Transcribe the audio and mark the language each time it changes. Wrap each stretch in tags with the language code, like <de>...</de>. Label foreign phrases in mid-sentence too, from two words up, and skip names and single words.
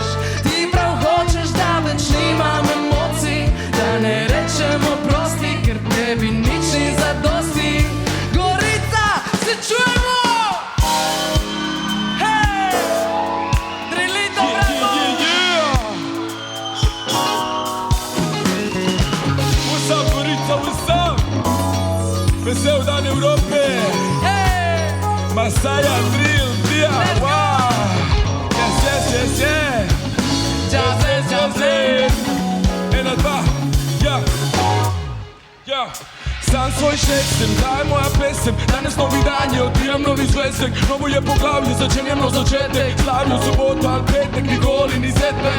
<sl>Ti prav hočeš, da več nimam emocij, da ne rečem oprosti, ker tebi nič ni zadosti. Gorica, se čujemo! Hej! Drilito, bravo!</sl> <en>What's up, Gorica, what's up?</en> <sl>Vesel dan Evrope!</sl> <en>Hey! Masaja, drill, dia, Let's go! wow! Yes. Jazz.</en> <sl>Ena, dva, ja. Sam svoj šef sem, ta je moja pesem. Danes novi dan je, odbijam novi zvezek. Novo je poglavje, začenjam nov začetek. Slavim soboto ali petek, nikoli ni setback.</sl>